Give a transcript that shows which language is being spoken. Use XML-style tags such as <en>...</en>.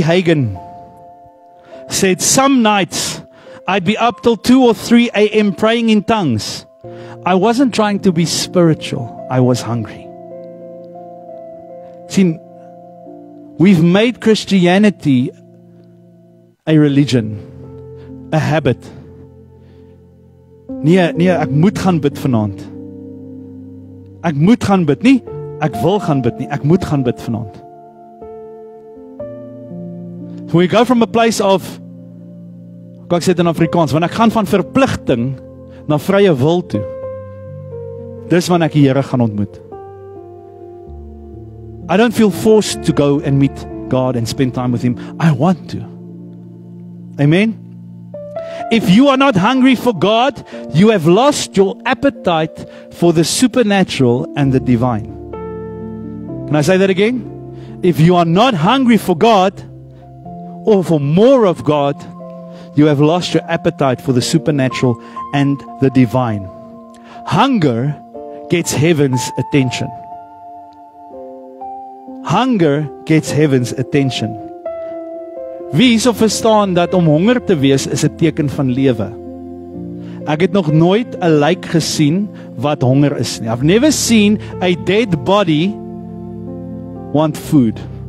<en>Hagin said, some nights I'd be up till 2 or 3 a.m. praying in tongues. I wasn't trying to be spiritual. I was hungry. See, we've made Christianity a religion, a habit.</en> <af>Nee, ek moet gaan bid vanaand. Ek moet gaan bid, nie ek wil gaan bid nie, ek moet gaan bid vanaand.</af> <en>So we go from a place of,</en> <af>ek sê dit in Afrikaans, want ek gaan van verpligting na vrye wil toe. Dis wanneer ek die Here gaan ontmoet.</af> <en>I don't feel forced to go and meet God and spend time with Him. I want to. Amen? If you are not hungry for God, you have lost your appetite for the supernatural and the divine. Can I say that again? If you are not hungry for God, or for more of God, you have lost your appetite for the supernatural and the divine. Hunger gets heaven's attention. Hunger gets heaven's attention.</en> <af>Wie hierso verstaan dat om honger te wees is 'n teken van lewe? Ek het nog nooit 'n lijk gesien wat honger is nie.</af> <en>I've never seen a dead body want food.</en>